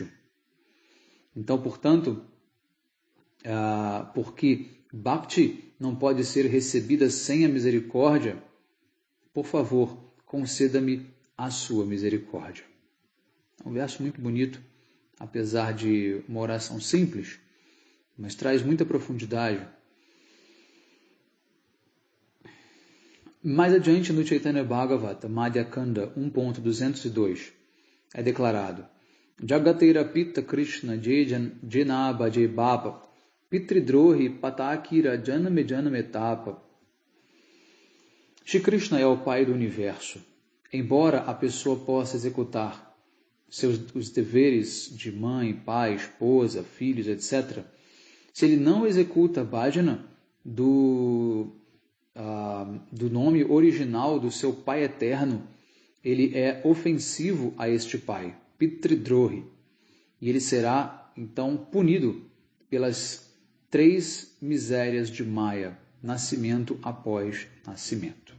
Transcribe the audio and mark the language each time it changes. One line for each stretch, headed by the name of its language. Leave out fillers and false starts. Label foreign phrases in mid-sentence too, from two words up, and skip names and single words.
Portuguese: Então, portanto, porque Bhakti não pode ser recebida sem a misericórdia, por favor, conceda-me a sua misericórdia. É um verso muito bonito, apesar de uma oração simples, mas traz muita profundidade. Mais adiante no Chaitanya Bhagavata, Madhya Kanda 1.202, é declarado:
Bangla: জগতের পিতা কৃষ্ণ যেনা ভজে বাপ পিতৃদ্রোহী পাতকীর জনমে জনমে তাপ.
Portuguese: Shri Krishna é o Pai do Universo. Embora a pessoa possa executar os deveres de mãe, pai, esposa, filhos, etc., se ele não executa bhajana do nome original do seu Pai Eterno, ele é ofensivo a este Pai, Pitridrohi, e ele será, então, punido pelas 3 misérias de Maya, nascimento após nascimento.